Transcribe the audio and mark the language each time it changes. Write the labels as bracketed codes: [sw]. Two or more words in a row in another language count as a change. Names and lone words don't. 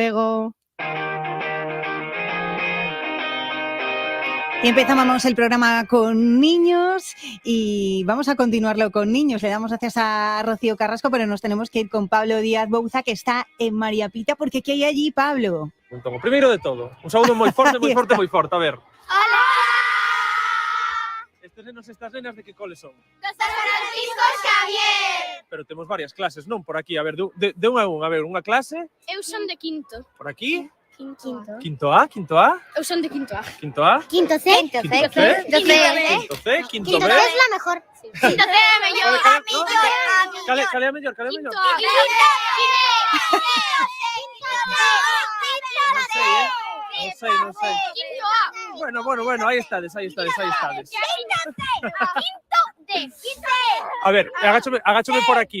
[es] luego. Y empezamos el programa con niños y vamos a continuarlo con niños. Le damos gracias a Rocío Carrasco, pero nos tenemos que ir con Pablo Díaz Bouza, que está en María Pita, porque ¿qué hay allí, Pablo? [gl] Entón, primeiro de todo, un saúdo moi forte, moi forte, moi forte. A ver. Hola! Estes nenos e estas nenas de que cole son? Dos Francisco Xavier! Pero temos varias clases, non? Por aquí, a ver, de un a un. A ver, unha clase. Eu son de quinto. Por aquí. Quinto. Quinto A, quinto A. Eu son de quinto A. Quinto A. Quinto C. Quinto C. Quinto C. Quinto C. Quinto B. Quinto C [es] es la mejor. [gl] Quinto C é mellor. Cale é mellor, cale é mellor. Non sei. Bueno, aí estades. A ver, agáchome por aquí.